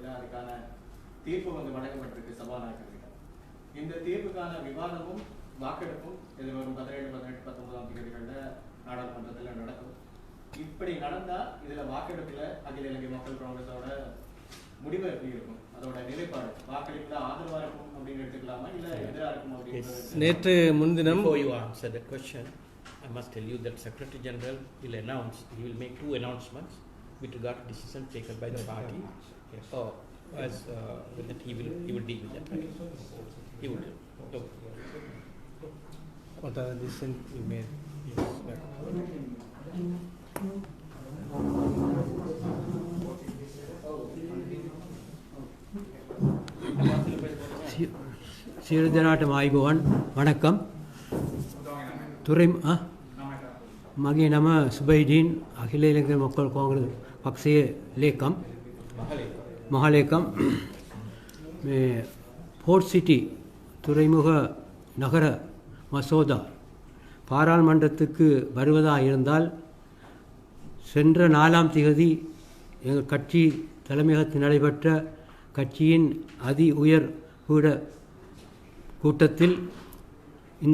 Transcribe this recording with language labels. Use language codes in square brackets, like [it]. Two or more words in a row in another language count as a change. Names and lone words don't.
[ta] போடுறதுக்கான தீர்ப்பு வந்து வழங்கப்பட்டிருக்கு சபாநாயகர்கிட்ட. இந்த தீர்ப்புக்கான விவாதமும் வாக்கெடுப்பும் எதிர்வரும் 17, 18, 19ஆம் தேதிகளில் நாடாளுமன்றத்தில் நடக்கும். இப்படி நடந்தா இதுல வாக்கெடுப்புல அகில இலங்கை மக்கள் காங்கிரஸோட முடிவு எப்படி இருக்கும், அதோட நிலைப்பாடு வாக்களிப்புல ஆதரவா இருக்கும் அப்படின்னு எடுத்துக்கலாமா இல்ல எதிரா இருக்கும் அப்படின்னு? நேற்று முன்தினம் [en] Before you answer that question, I must tell you that Secretary General will announce, he will make 2 announcements with regard to decision taken by the party. Yes. As that he will deal with that. Right? He will. So, what are the decisions you made? [si] සියලු දෙනාටම ආයුබෝවන් වණක්කම්. මගේ නම සුබයිඩීන් අඛිල ඉලංග මොක්කල් කොංග්‍රස් පක්ෂයේ ලේකම් මහලේකම්. [ta] මේ போர்ட் சிட்டி துறைமுக நகர மசோதா பாராளுமன்றத்துக்கு வருவதாக இருந்தால் சென்ற 4ஆம் தேதி எங்கள் கட்சி தலைமையகத்தில் நடைபெற்ற கட்சியின் அதி உயர் கூட கூட்டத்தில் இந்த